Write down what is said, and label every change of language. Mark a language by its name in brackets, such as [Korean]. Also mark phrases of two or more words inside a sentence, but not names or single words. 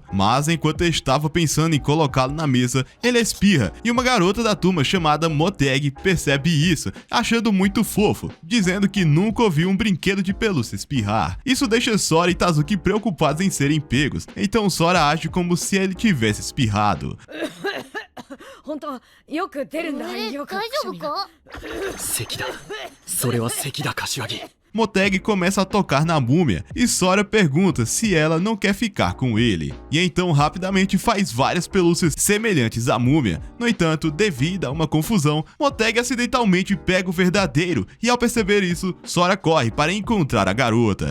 [Portuguese] Mas enquanto estava pensando em colocá-lo na mesa, ele espirra e uma garota da turma chamada Motegi percebe isso, achando muito fofo, dizendo que nunca ouviu um brinquedo de pelúcia espirrar. Isso deixa Sora e Tazuki preocupados em serem pegos, então Sora age como se ele tivesse espirrado. [Japanese] 本当よく出るんだ。大丈夫か？咳だ。それは咳だ、柏木。 [Portuguese] Motegi começa a tocar na múmia e Sora pergunta se ela não quer ficar com ele. E então rapidamente faz várias pelúcias semelhantes à múmia. No entanto, devido a uma confusão, Motegi acidentalmente pega o verdadeiro e ao perceber isso, Sora corre para encontrar a garota.